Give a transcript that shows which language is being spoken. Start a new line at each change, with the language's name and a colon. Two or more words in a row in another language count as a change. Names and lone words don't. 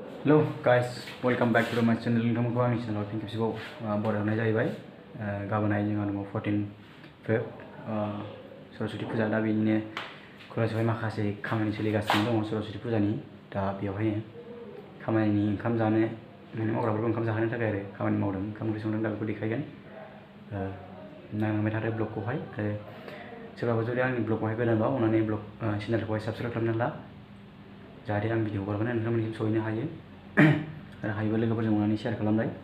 English: hello guys welcome back to my channel
Bodo: नोंथांमोनखौ आंनि चेनेलाव फिन खेबसेबाव बरायहरनाय जाहैबाय गाबोनहाय जोंहा दङ 14 फेब सरस्वती फुजा दा बेनिनो कलेजावहाय माखासे खामानि सोलिगासिनो दङ सरस्वती फुजानि दा बेवहायनो खामानिनि ओंखाम जानो माने मावग्राफोरखौ ओंखाम जाहोनो थाखाय आरो खामानि मावदों ओंखाम ओंख्रि संदों दा बेखौ देखायगोन नायलांबाय थादो ब्लगखौहाय आरो सोरबाबा जुदि आंनि ब्लगखौहाय गोदानबा अननानै ब्लग चेनेलखौहाय साबस्क्राइब खालामनानै ला जाहाथे आं भिडिअ हगारबानो नोंथांमोननिसिम सहैनो हायो आरो हायोबा लोगोफोरजों अननानै शेयार खालामलाय